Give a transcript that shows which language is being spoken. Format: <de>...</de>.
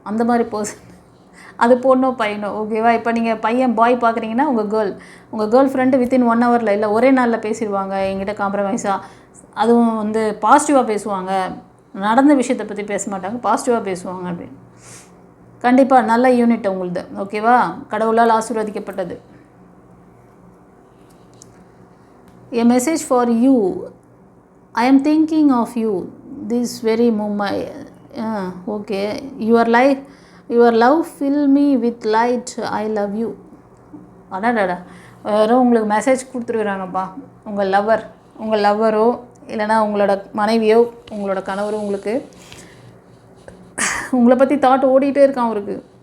<ta>அந்த மாதிரி பர்சன் அது பொண்ணோ பையனோ ஓகேவா. இப்போ நீங்கள் பையன் பாய் பார்க்குறீங்கன்னா உங்கள் கேர்ள் ஃப்ரெண்டு வித்தின் 1 ஹவரில் இல்லை ஒரே நாளில் பேசிடுவாங்க எங்கிட்ட காம்ப்ரமைஸாக. அதுவும் வந்து பாசிட்டிவாக பேசுவாங்க, நடந்த விஷயத்தை பற்றி பேச மாட்டாங்க, பாசிட்டிவாக பேசுவாங்க. அப்படின்னு கண்டிப்பாக நல்ல யூனிட் உங்களுது ஓகேவா, கடவுளால் ஆசீர்வதிக்கப்பட்டது.</ta> <en>A message for you. I am thinking of you this very moment. Okay. Your love fill me with light. I love you.</en> <ta>அடாடா, யாரும் உங்களுக்கு மெசேஜ் கொடுத்துருக்குறாங்கப்பா. உங்கள் லவ்வரோ இல்லைனா உங்களோட மனைவியோ உங்களோட கணவரோ உங்களுக்கு உங்களை பற்றி தாட் ஓடிட்டே இருக்கான் அவருக்கு.</ta>